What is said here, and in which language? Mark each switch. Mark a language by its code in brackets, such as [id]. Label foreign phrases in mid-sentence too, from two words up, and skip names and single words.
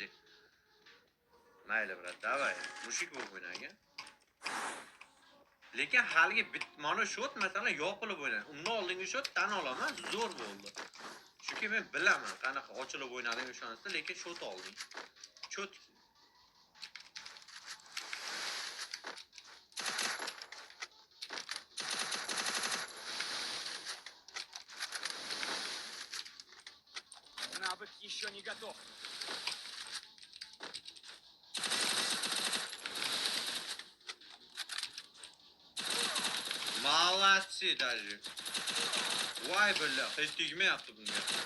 [uz] Mayli, [ru] брат, давай. [uz] Mushik bo'lib o'ynagan. Lekin haligi mana shot masalan yopilib o'ynadi. Undan oldingi shot tan olaman, zo'r bo'ldi. Chunki men bilaman qanaqa ochilib o'ynading o'shanisida, lekin shot olding. Shot [ru] Навык еще не готов. Молодцы даже. [uz] Vay billa, hech tegmayapti bunga.